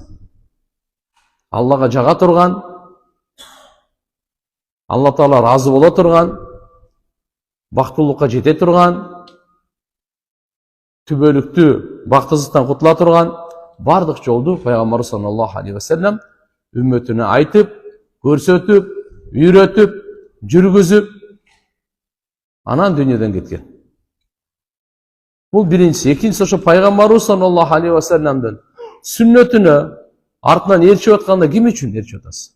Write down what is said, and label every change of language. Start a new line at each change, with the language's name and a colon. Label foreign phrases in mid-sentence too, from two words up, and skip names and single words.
Kyrgyz: Аллага жага турган, Алла Таала разы боло турган, бактылыкка жете турган, түбөлүктүү бактысыздыктан кутула турган бардык жолду Пайгамбар
Arabic: صلى الله عليه وسلم
Kyrgyz: үммөтүнө айтып, көрсөтүп, үйрөтүп, жүргүзүп, анан дүйнөдөн кеткен. Бул биринчиси. Экинчиси, ошо Пайгамбарыбыз
Arabic: صلى الله عليه وسلم
Kyrgyz: сүннөтүнө артынан ээрчип атканда ким үчүн ээрчип атасыз?